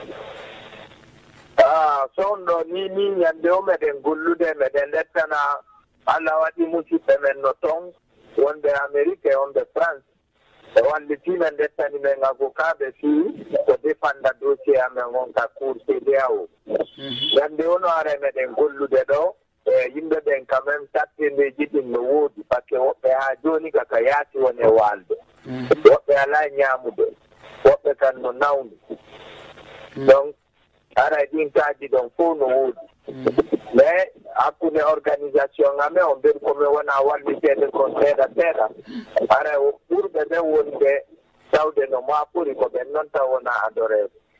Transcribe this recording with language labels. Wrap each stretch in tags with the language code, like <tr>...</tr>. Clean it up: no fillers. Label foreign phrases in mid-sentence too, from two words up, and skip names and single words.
<ff>sownɗo ni ñande o meɗen gollude meɗen lettana Allah waɗi musidɓe men no toon wonde Amérique e wonde France e wallitimen lettani men avocat fii ko défenda dossier amen on ka cour CEDEAO ñande ono are meɗen gollude ɗo e yimɓe ɓen</ff> <fr>quand même</fr> <ff>sattindeji ɗin no woodi</ff> <fr>par ce que</fr> <ff>woɓɓe ha joni kaka yaati woni e walde woɓɓe alaa ñaamude woɓɓe kan no nawni donc ara ɗin kaaji ɗon fof no woodi mais hakkunde organisation ngamen o mbeɗi komi wona walliteede ko seeɗa seeɗa ara ɓurɓe ɓen wonde tawde no maapuri ko ɓen noon taw wona adoreede</ff>